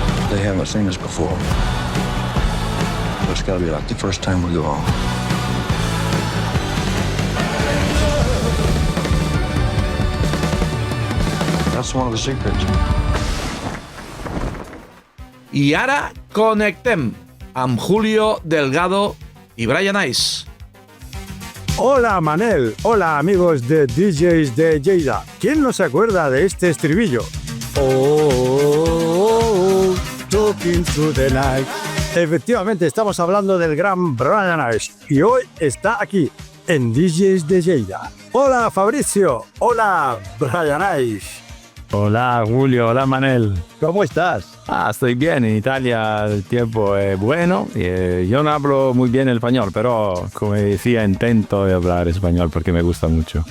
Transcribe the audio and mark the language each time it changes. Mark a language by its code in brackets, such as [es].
[en] They haven't seen us before. So it's got to be like the first time we go on. That's one of the secrets. [ca] I ara connectem amb Julio Delgado y Brian Ice. [es] Hola Manel, hola amigos de DJs de Lleida. ¿Quién no se acuerda de este estribillo? [en] Oh, talking through the night. [es] Efectivamente, estamos hablando del gran Brian Ice y hoy está aquí en DJs de Lleida. Hola Fabricio, hola Brian Ice. Hola Julio, hola Manel. ¿Cómo estás? Estoy bien, en Italia el tiempo es bueno. Yo no hablo muy bien el español, pero como decía, intento hablar español porque me gusta mucho.